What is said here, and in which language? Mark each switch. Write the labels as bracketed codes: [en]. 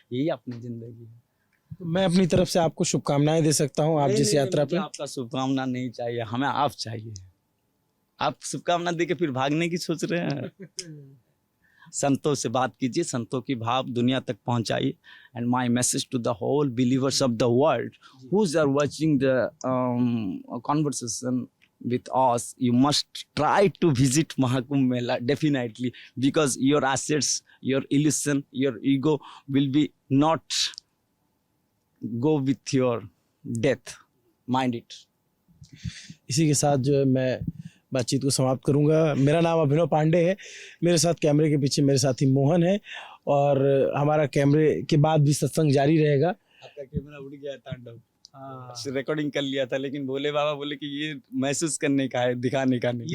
[hi] यही अपनी जिंदगी है। तो मैं अपनी तरफ से आपको शुभकामनाएं दे सकता हूं आप जिस यात्रा पे। आपका शुभकामना नहीं चाहिए, हमें आप चाहिए। आप शुभकामना देके फिर भागने की सोच रहे हैं। संतों से बात कीजिए, संतों की भाव दुनिया तक पहुंचाइए। [en] And my message to the whole believers of the world who's are watching the conversation with us, you must try to visit Mahakumbh Mela definitely, because your assets, your illusion, your ego will be not go with your death. Mind it. [hi] इसी के साथ जो है मैं बातचीत को समाप्त करूंगा। मेरा नाम अभिनव पांडे है। मेरे साथ कैमरे के पीछे मेरे साथी मोहन है। और हमारा कैमरे के बाद भी सत्संग जारी रहेगा। आपका कैमरा उड़ गया तांडव, रिकॉर्डिंग कर लिया था, लेकिन भोले बाबा बोले कि ये महसूस करने का है, दिखाने का नहीं।